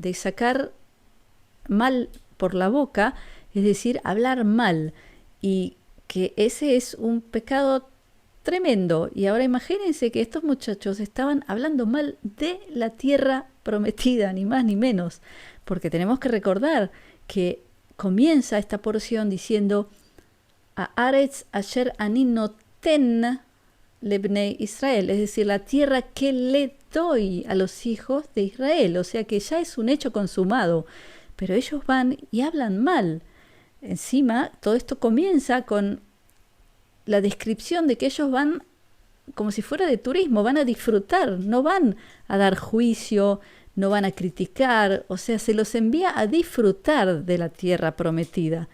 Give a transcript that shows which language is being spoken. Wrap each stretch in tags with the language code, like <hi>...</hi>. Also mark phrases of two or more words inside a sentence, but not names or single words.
<es>De sacar mal por la boca, es decir, hablar mal, y que ese es un pecado tremendo. Y ahora imagínense que estos muchachos estaban hablando mal de la tierra prometida, ni más ni menos, porque tenemos que recordar que comienza esta porción diciendo</es> <he>הארץ אשר אני נותן לבני ישראל,</he> <es>es decir, la tierra que le doy a los hijos de Israel, o sea que ya es un hecho consumado, pero ellos van y hablan mal. Encima, todo esto comienza con la descripción de que ellos van como si fuera de turismo, van a disfrutar, no van a dar juicio, no van a criticar, o sea, se los envía a disfrutar de la tierra prometida.</es>